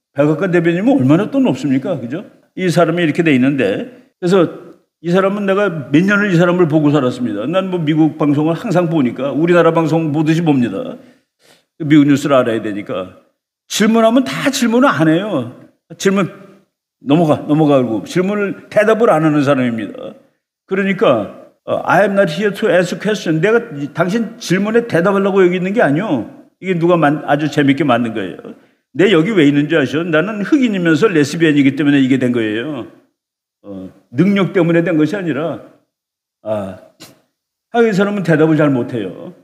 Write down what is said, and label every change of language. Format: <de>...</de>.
<ko>백악관 대변인이면 얼마나 돈 없습니까? 그죠? 이 사람이 이렇게 돼 있는데, 그래서 이 사람은 내가 몇 년을 이 사람을 보고 살았습니다. 난 뭐 미국 방송을 항상 보니까 우리나라 방송 보듯이 봅니다. 미국 뉴스를 알아야 되니까. 질문하면 다 질문을 안 해요. 질문 넘어가고 질문을 대답을 안 하는 사람입니다. 그러니까</ko> <en>I am not here to ask question.</en> <ko>내가 당신 질문에 대답하려고 여기 있는 게 아니요. 이게 누가 아주 재밌게 만든 거예요. 내 여기 왜 있는지 아셔? 나는 흑인이면서 레스비언이기 때문에 이게 된 거예요. 능력 때문에 된 것이 아니라 이 사람은 대답을 잘 못해요.</ko>